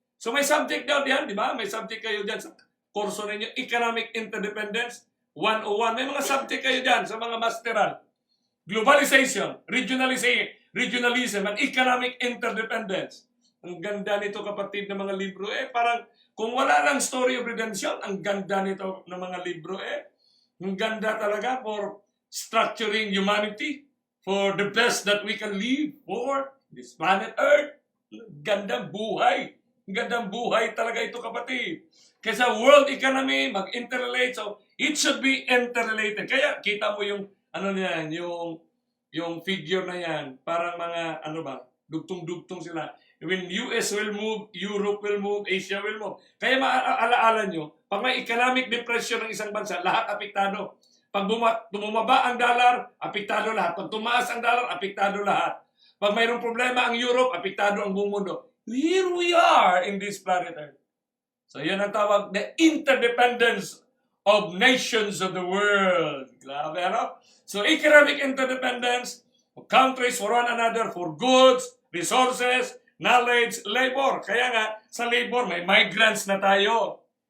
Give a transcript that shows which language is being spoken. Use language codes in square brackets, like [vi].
[tl] So, may subject daw diyan, di ba? May subject kayo diyan sa kurso ninyo, economic interdependence 101. May mga subject kayo diyan sa mga masteral. Globalization, regionalization, [en] regionalism and economic interdependence. [tl] Ang ganda nito kapatid ng mga libro. Parang kung wala lang [en] story of redemption, [tl] ang ganda nito ng mga libro. Ang ganda talaga [en] for structuring humanity, for the best that we can live for this planet Earth. [tl] Gandang buhay. Gandang buhay talaga ito kapatid. [en] Kaya world economy, mag-interrelate. So, it should be interrelated. [tl] Kaya kita mo yung, ano niyan, yung figure na yan. Parang mga, dugtong-dugtong sila. [en] When US will move, Europe will move, Asia will move. [tl] Kaya maaalaala nyo, pag may economic depression ng isang bansa, lahat apektado. Pag bumaba ang dollar, apektado lahat. Pag tumaas ang dollar, apektado lahat. Pag mayroong problema ang Europe, apektado ang buong mundo. [en] Here we are in this planet Earth. [tl] So yan ang tawag, [en] the interdependence of nations of the world. [tl] Grabe, ano? [en] So economic interdependence of countries for one another for goods, resources, knowledge, labor. [tl] Kaya nga, sa labor, may migrants na tayo.